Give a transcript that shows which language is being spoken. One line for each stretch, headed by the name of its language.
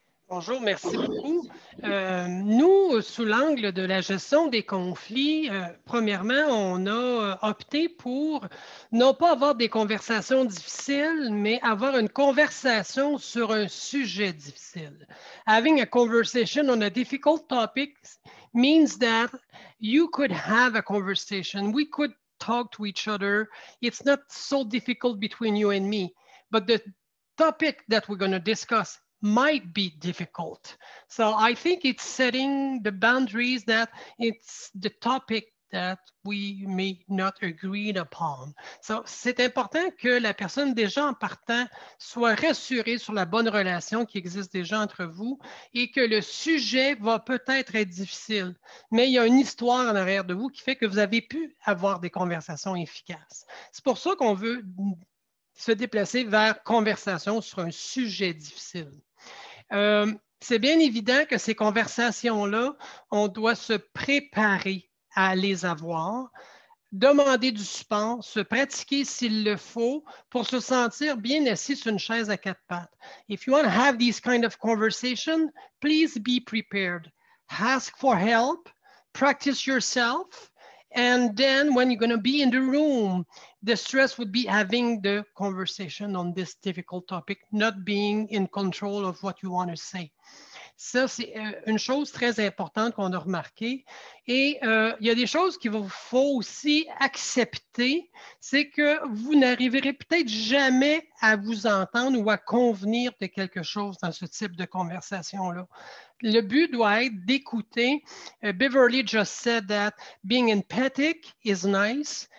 French: Bonjour, merci beaucoup. Nous, sous l'angle de la gestion des conflits, premièrement, on a opté pour non pas avoir des conversations difficiles, mais avoir une conversation sur un sujet difficile.
English: Having a conversation on a difficult topic means that you could have a conversation. We could talk to each other. It's not so difficult between you and me, but the topic that we're going to discuss might be difficult. So I think it's setting the boundaries that it's the topic that we may not agree upon.
French: So, c'est important que la personne déjà en partant soit rassurée sur la bonne relation qui existe déjà entre vous et que le sujet va peut-être être difficile, mais il y a une histoire en arrière de vous qui fait que vous avez pu avoir des conversations efficaces. C'est pour ça qu'on veut se déplacer vers conversation sur un sujet difficile. C'est bien évident que ces conversations-là, on doit se préparer à les avoir, demander du support, se pratiquer s'il le faut pour se sentir bien assis sur une chaise à quatre pattes.
English: If you want to have these kind of conversation, please be prepared. Ask for help, practice yourself, and then when you're going to be in the room, the stress would be having the conversation on this difficult topic, not being in control of what you want to say.
French: Ça, c'est une chose très importante qu'on a remarqué. Et il y a des choses qu'il faut aussi accepter, c'est que vous n'arriverez peut-être jamais à vous entendre ou à convenir de quelque chose dans ce type de conversation-là. Le but doit être d'écouter.
English: Beverly just said that being empathic is nice.